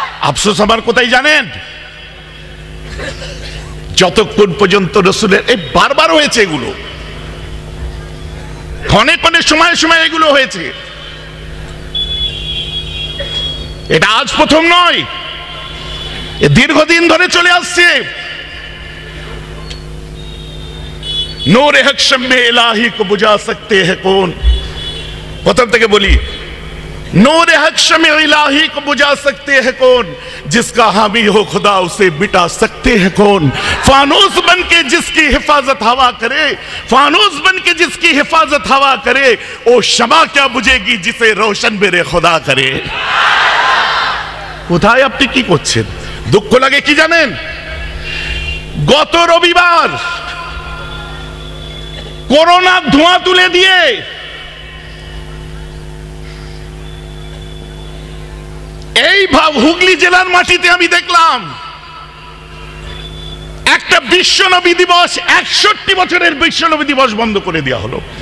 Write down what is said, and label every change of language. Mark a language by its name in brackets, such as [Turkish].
[Bangla] আফসোস আমার কোথায় জানেন, যতক্ষণ পর্যন্ত রাসূলের এই বারবার হয়েছে, এগুলো ক্ষণে ক্ষণে সময় সময় এগুলো হয়েছে, এটা আজ প্রথম নয়, দীর্ঘদিন ধরে চলে আসছে। [Hindi] নূরে হক শম্মে ইলাহি কো বুঝা সকতে হ্যায় কোন, [Bangla] প্রথম থেকে বলি, [Hindi] नूरे हक शम्मे इलाही को बुझा सकते हैं कौन, जिसका हामी हो खुदा उसे मिटा सकते हैं कौन। फानूस बन के जिसकी हिफाजत हवा करे, फानूस बन के जिसकी हिफाजत हवा करे, ओ शमा क्या बुझेगी जिसे रोशन मेरे खुदा करे। [Bangla] কোথায় আপনি কি করছেন? দুঃখ লাগে কি জানেন, গত রবিবার করোনা ধোঁয়া তুলে দিয়ে এই হুগলি জেলার মাটিতে আমি দেখলাম একটা বিশ্বনবী দিবস, 61 বছরের বিশ্বনবী দিবস বন্ধ করে দেওয়া হলো।